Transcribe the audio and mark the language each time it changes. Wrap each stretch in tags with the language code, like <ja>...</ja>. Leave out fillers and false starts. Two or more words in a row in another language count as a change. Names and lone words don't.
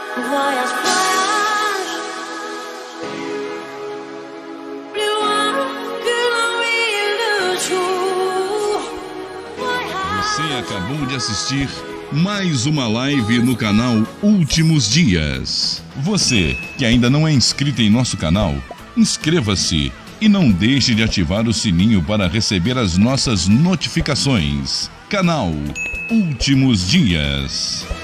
<fr>voyage, voyage. Plus loin que l'envie le jour. Voyage.</fr> <pt>Você acabou de assistir mais uma live no canal Últimos Dias. Você que ainda não é inscrito em nosso canal, inscreva-se e não deixe de ativar o sininho para receber as nossas notificações. Canal Últimos Dias.</pt>